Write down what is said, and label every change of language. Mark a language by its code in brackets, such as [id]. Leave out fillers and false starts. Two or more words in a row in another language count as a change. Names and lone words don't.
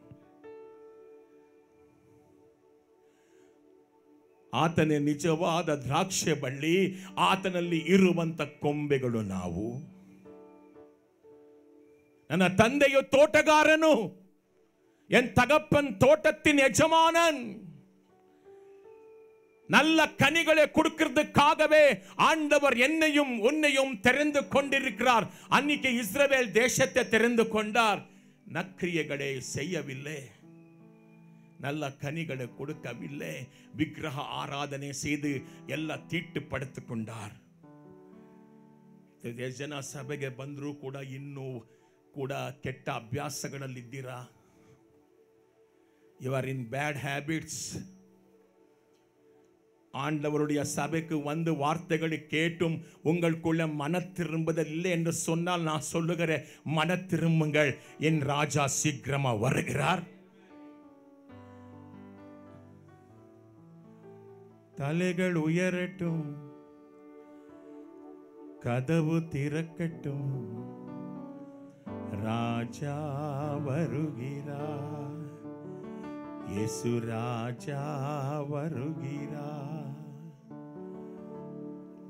[kn] ಆತನೇ ನಿಜವಾದ ದ್ರಾಕ್ಷಿ ಬಳ್ಳಿ, ಆತನಲ್ಲಿ ಇರುವಂತ ಕೊಂಬೆಗಳು ನಾವು. ನನ್ನ ತಂದೆಯು ತೋಟಗಾರನು, [ta] என் தகப்பன் தோட்டத்தின் எஜமானன். நல்ல கனிகளை கொடுக்கிறதுக்காகவே ஆண்டவர் என்னையும் உன்னையும் தெரிந்து கொண்டிருக்கிறார். அன்னைக்கு இஸ்ரவேல் தேசத்தை தெரிந்து கொண்டார், நற்கிரியைகளை செய்யவில்லை, நல்ல கனிகளை கொடுக்கவில்லை, விக்கிரக ஆராதனை செய்து எல்ல தீட்டுபடிது கொண்டார். [kn] ಜನ ಸಭೆಗೆ ಬಂದರೂ ಕೂಡ ಇನ್ನೂ ಕೂಡ ಕೆಟ್ಟ ಅಭ್ಯಾಸಗಳಲ್ಲಿದ್ದೀರಾ? [en] you are in bad habits. [ta] ஆண்டவருடைய சபைக்கு வந்து வார்த்தைகளை கேட்டும் உங்களுக்குள்ள மன திரும்புதல் என்று சொன்னால் நான் சொல்லுகிறேன், மன திரும்புங்கள், என் ராஜா சீக்கிரமா வருகிறார். தலைகள் உயரட்டும், கதவு திறக்கட்டும், ராஜா வருகிறார், இயேசு ராஜா வருகிறார்.